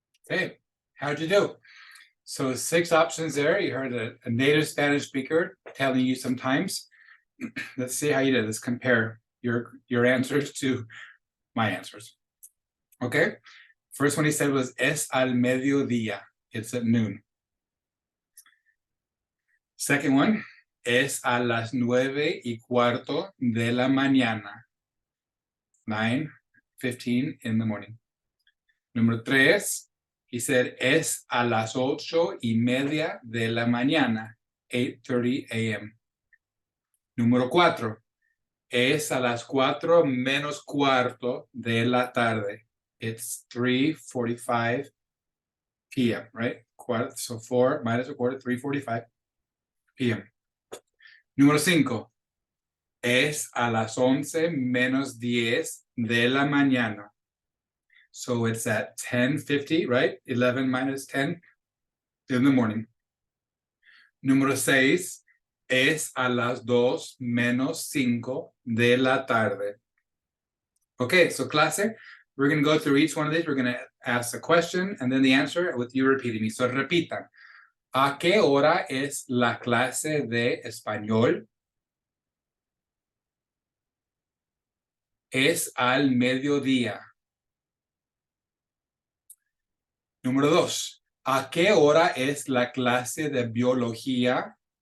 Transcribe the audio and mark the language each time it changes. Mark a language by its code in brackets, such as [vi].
[en] Okay, how'd you do? So 6 options there. You heard a native Spanish speaker telling you some times. Let's see how you did. Let's compare your answers to my answers. Okay, first one he said was [es] es al mediodía. [en] It's at noon. Second one, [es] es a las 9:15 de la mañana. [en] 9:15 in the morning. [es] Número 3, [en] he said [es] es a las 8:30 de la mañana. [en] 8:30 a.m. [es] Número 4, es a las 4:15 de la tarde. [en] It's 3:45 p.m., right? So 4 minus a quarter, 3:45 p.m. [es] Número 5, es a las 11:10 de la mañana. [en] So it's at 10:50, right? 11 minus 10 in the morning. [es] Número 6, es a las 2:05 de la tarde. [en] Okay, so clase, we're going to go through each one of these. We're going to ask the question and then the answer with you repeating me. So repitan. [es] ¿A qué hora es la clase de español? Es al mediodía. Número 2. ¿A qué hora es la clase de biología?